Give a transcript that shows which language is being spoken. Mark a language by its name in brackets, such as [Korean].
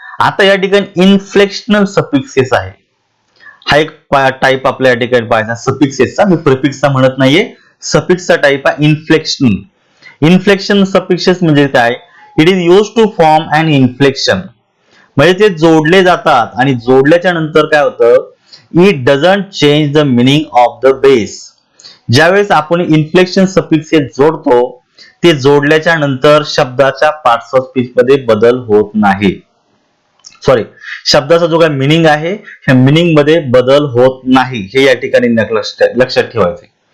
[Marathi] आता या ठिकाणी इन्फ्लेक्शनल सफिक्सेस आहे. हा एक टाइप आपल्या या ठिकाणी पाहायचा सफिक्सेसचा. मी प्रिफिक्सचा म्हणत नाहीये, सफिक्सचा टाइप आहे इन्फ्लेक्शन. इन्फ्लेक्शन सफिक्सेस म्हणजे काय? [English] It is use to form an inflection. [Marathi] म्हणजे ते जोडले जातात आणि जोडल्याच्या नंतर काय होतं? [English] It doesn't change the meaning of the base. [Marathi] ज्यावेळेस आपण इन्फ्लेक्शन सफिक्सेस जोडतो ते जोडल्याच्या नंतर शब्दाच्या पार्ट्स ऑफ स्पीच मध्ये बदल होत नाही. सॉरी, शब्दाचा जो काय मिनिंग आहे ह्या मिनिंग मध्ये बदल होत नाही, हे या ठिकाणी लक्षात ठेवायचे.